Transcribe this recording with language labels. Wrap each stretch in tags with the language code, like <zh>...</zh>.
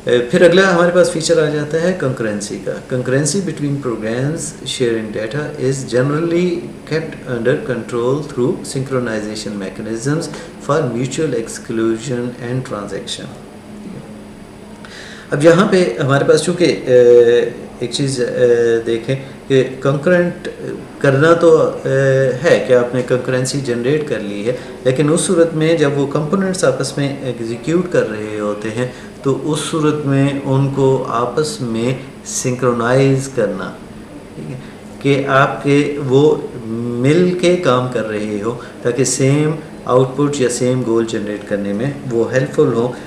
<ur>پھر اگلا ہمارے پاس فیچر آ جاتا ہے کنکرنسی کا.</ur> <en>Concurrency between programs sharing data is generally kept under control through synchronization mechanisms for mutual exclusion and transaction.</en> <ur>اب یہاں پہ ہمارے پاس چونکہ ایک چیز دیکھیں کہ کنکرنٹ کرنا تو ہے کہ آپ نے کنکرنسی جنریٹ کر لی ہے, لیکن اس صورت میں جب وہ کمپوننٹس آپس میں ایگزیکیوٹ کر رہے ہوتے ہیں تو اس صورت میں ان کو آپس میں سنکرونائز کرنا, ٹھیک ہے, کہ آپ کے وہ مل کے کام کر رہے ہو تاکہ سیم آؤٹ پٹ یا سیم گول جنریٹ کرنے میں وہ ہیلپ فل ہوں.</ur>